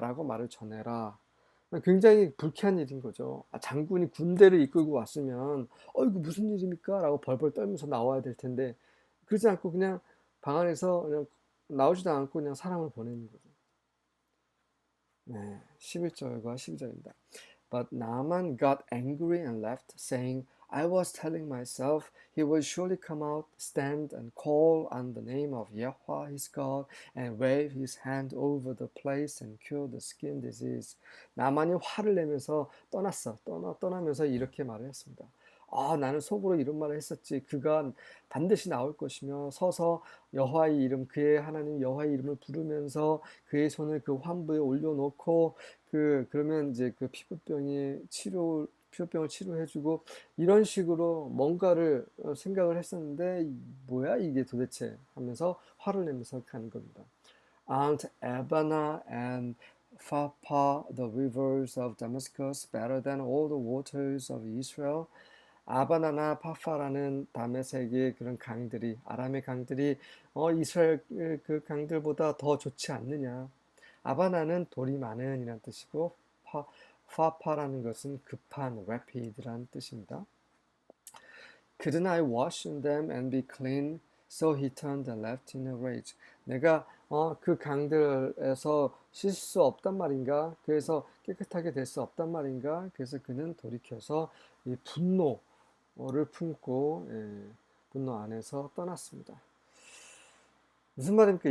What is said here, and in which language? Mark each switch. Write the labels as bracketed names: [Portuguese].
[Korean] 라고 말을 전해라. 굉장히 불쾌한 일인 거죠. 장군이 군대를 이끌고 왔으면 이거 무슨 일입니까? 라고 벌벌 떨면서 나와야 될 텐데 그러지 않고 그냥 방 안에서 그냥 나오지도 않고 그냥 사람을 보내는 거죠. 네, 11절과 12절입니다. [English] But Naaman got angry and left, saying, I was telling myself he will surely come out, stand and call on the name of Yahweh his God, and wave his hand over the place and cure the skin disease. [Korean] 나만이 화를 내면서 떠나면서 이렇게 말을 했습니다. 나는 속으로 이런 말을 했었지. 그가 반드시 나올 것이며 서서 여호와의 이름, 그의 하나님 여호와의 이름을 부르면서 그의 손을 그 환부에 올려놓고 그러면 이제 그 피부병을 치료해주고 이런 식으로 뭔가를 생각을 했었는데 뭐야 이게 도대체 하면서 화를 내면서 가는 겁니다. [English] Aren't Abana and Pharpar the rivers of Damascus better than all the waters of Israel? [Korean] 아바나나 파파라는 다메섹의 그런 강들이 아람의 강들이 이스라엘 그 강들보다 더 좋지 않느냐. 아바나는 돌이 많은 이란 뜻이고 파파라는 것은 급한 rapi드라는 뜻입니다. [English] Couldn't I wash in them and be clean? So he turned and left in a rage. [Korean] 내가 그 강들에서 씻을 수 없단 말인가? 그래서 깨끗하게 될 수 없단 말인가? 그래서 그는 돌이켜서 이 분노를 품고 분노 안에서 떠났습니다. 무슨 말입니까?